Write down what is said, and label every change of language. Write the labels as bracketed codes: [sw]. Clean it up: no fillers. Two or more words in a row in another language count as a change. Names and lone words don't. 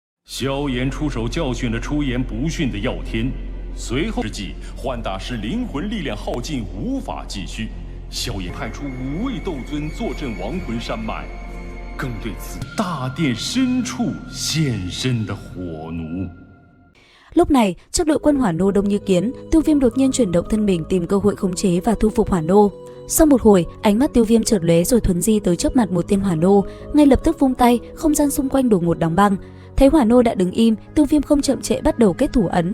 [zh] 萧炎出手教训了出言不逊的药天，随后之际，幻大师灵魂力量耗尽，无法继续。萧炎派出5位斗尊坐镇亡魂山脉，更对此大殿深处现身的火奴。 [vi] Lúc này, trước đội quân hỏa nô đông như kiến, Tiêu Viêm đột nhiên chuyển động thân mình tìm cơ hội khống chế và thu phục hỏa nô. Sau một hồi, ánh mắt Tiêu Viêm chợt lóe rồi thuấn di tới trước mặt một tên hỏa nô, ngay lập tức vung tay, không gian xung quanh đột ngột đóng băng. Thấy hỏa nô đã đứng im, Tiêu Viêm không chậm trễ bắt đầu kết thủ ấn.